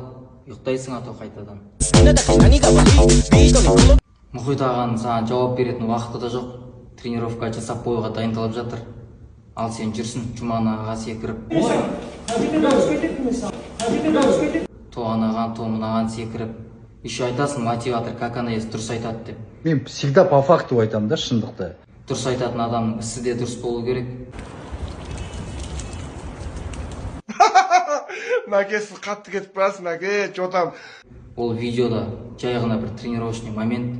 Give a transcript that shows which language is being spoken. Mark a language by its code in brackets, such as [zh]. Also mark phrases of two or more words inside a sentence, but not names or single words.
[kk] Ұйықтайсың ато қайтадан. Мұхит ағаның саған жауап беретін уақыты да жоқ. Тренировка жасап бойға дайындалып жатыр. Ал сен жүрсің Жұман ағаға секіріп. То анаған, то мынаған секіріп. [ru] Еще айтасың, мотиватор как она есть, [kk] дұрыс айтады деп. Мен [ru] всегда по факту [kk] айтамын да, шындықты. Дұрыс айтатын адамның ісі де дұрыс болу керек. Мәке, сіз қатты кетіп барасыз, мәке, жотам. Ол видеода жай ғана бір [ru] тренировочный момент.